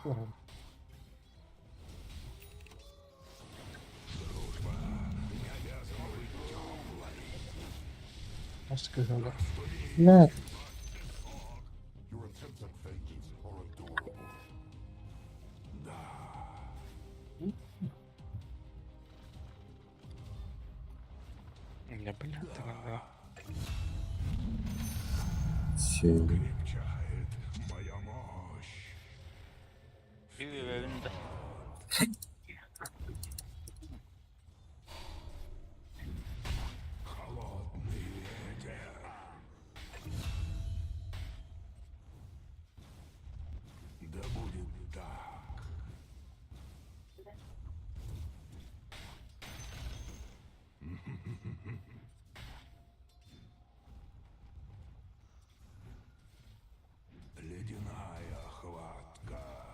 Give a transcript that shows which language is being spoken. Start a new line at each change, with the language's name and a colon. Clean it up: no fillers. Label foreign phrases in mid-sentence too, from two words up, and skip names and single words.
Russian: Дружба не обязана быть теплой.
Turkish: Nasıl kızıldı? Ne?
English: Your attempts at vengeance are adorable.
Russian: Не, блин, тогда.
Turkish: Şey.
Russian: Крепчает моя мощь.
Turkish: Bir evinde.
Russian: Холодный ветер. Да будет так. Ледяная хватка.